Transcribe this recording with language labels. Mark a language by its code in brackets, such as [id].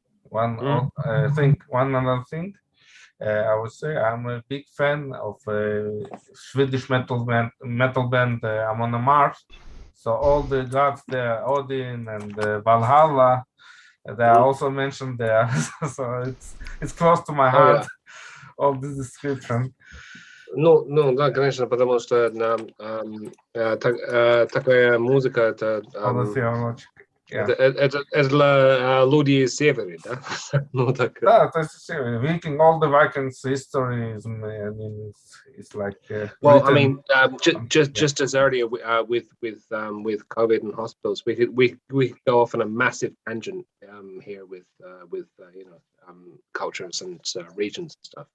[en] One other thing, I would say I'm a big fan of Swedish metal band Amon Amarth. So all the gods there, Odin and Valhalla, they are also mentioned there. So it's close to my heart. All this description. [ru] Ну, да, конечно, потому что такая музыка это для людей с севера, да? Ну так. Да, то есть [en] Viking, all the Vikings history is, I mean, it's like. Well, I mean, just as earlier with COVID and hospitals, we could go off on a massive tangent here with cultures and regions and stuff.